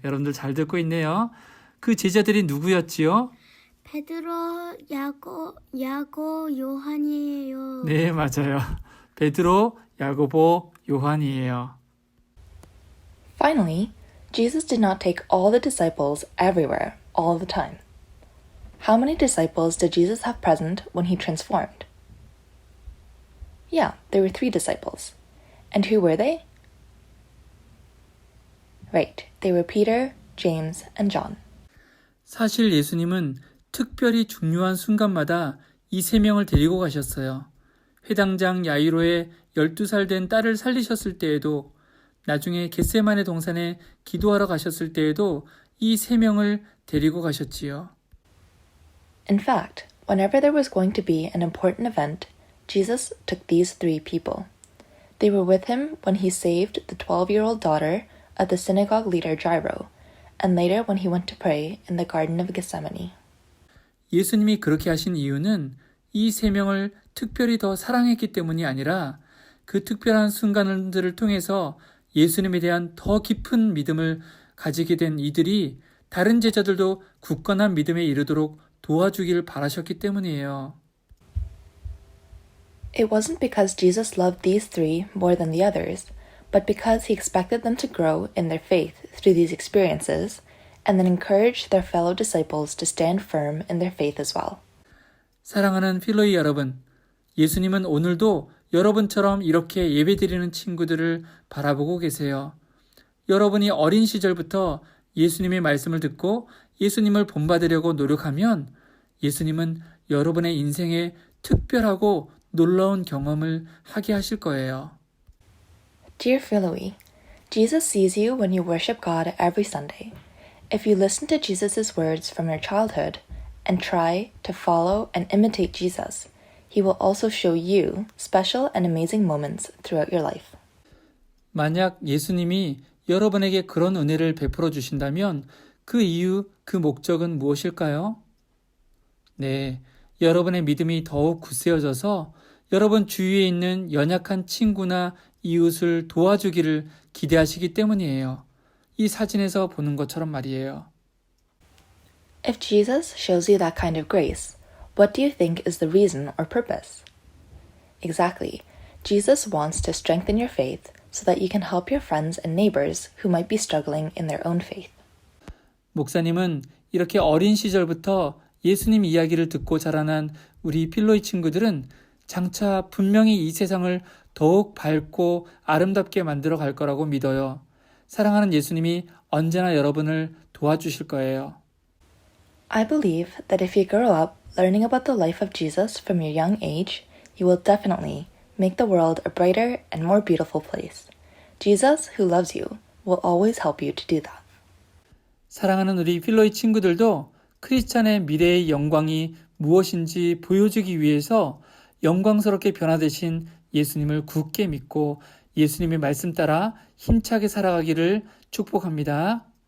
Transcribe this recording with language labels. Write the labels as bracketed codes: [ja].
[ko] 여러분들 잘 듣고 있네요. 그 제자들이 누구였지요? 베드로, 야고, 요한이에요. 네, 맞아요. 베드로, 야고보, 요한이에요. [en] Finally, Jesus did not take all the disciples everywhere, all the time. How many disciples did Jesus have present when he transformed? Yeah, there were 3 disciples. And who were they? Right, they were Peter, James, and John. [ko] 사실 예수님은 특별히 중요한 순간마다 이 3명을 데리고 가셨어요. 회당장 야이로의 12살 된 딸을 살리셨을 때에도 나중에 겟세마네 동산에 기도하러 가셨을 때에도 이 3명을 데리고 가셨지요. [en] In fact, whenever there was going to be an important event, Jesus took these 3 people. They were with him when he saved the 12-year-old daughter of the synagogue leader Jairo, and later when he went to pray in the Garden of Gethsemane. [ko] 예수님이 그렇게 하신 이유는 이 3명을 특별히 더 사랑했기 때문이 아니라 그 특별한 순간들을 통해서 예수님에 대한 더 깊은 믿음을 가지게 된 이들이 다른 제자들도 굳건한 믿음에 이르도록 도와주기를 바라셨기 때문이에요. [en] It wasn't because Jesus loved these 3 more than the others, but because he expected them to grow in their faith through these experiences and then encourage their fellow disciples to stand firm in their faith as well. [ko] 사랑하는 필로이 여러분, 예수님은 오늘도 여러분처럼 이렇게 예배드리는 친구들을 바라보고 계세요. 여러분이 어린 시절부터 예수님의 말씀을 듣고 예수님을 본받으려고 노력하면 예수님은 여러분의 인생에 특별하고 놀라운 경험을 하게 하실 거예요. [en] Dear Philoe, Jesus sees you when you worship God every Sunday, If you listen to Jesus' words from your childhood and try to follow and imitate Jesus, He will also show you special and amazing moments throughout your life. [ko] 만약 예수님이 여러분에게 그런 은혜를 베풀어 주신다면 그 이유, 그 목적은 무엇일까요? 네, 여러분의 믿음이 더욱 굳세어져서 여러분 주위에 있는 연약한 친구나 이웃을 도와주기를 기대하시기 때문이에요. 이 사진에서 보는 것처럼 말이에요. [en] If Jesus shows you that kind of grace, what do you think is the reason or purpose? Exactly. Jesus wants to strengthen your faith so that you can help your friends and neighbors who might be struggling in their own faith. [ko] 목사님은 이렇게 어린 시절부터 예수님 이야기를 듣고 자라난 우리 필로이 친구들은 장차 분명히 이 세상을 더욱 밝고 아름답게 만들어 갈 거라고 믿어요. 사랑하는 예수님이 언제나 여러분을 도와주실 거예요. [en] I believe that if you grow up learning about the life of Jesus from your young age, you will definitely make the world a brighter and more beautiful place. Jesus, who loves you, will always help you to do that. [ko] 사랑하는 우리 필로이 친구들도 크리스찬의 미래의 영광이 무엇인지 보여주기 위해서 영광스럽게 변화되신 예수님을 굳게 믿고 예수님의 말씀 따라 힘차게 살아가기를 축복합니다.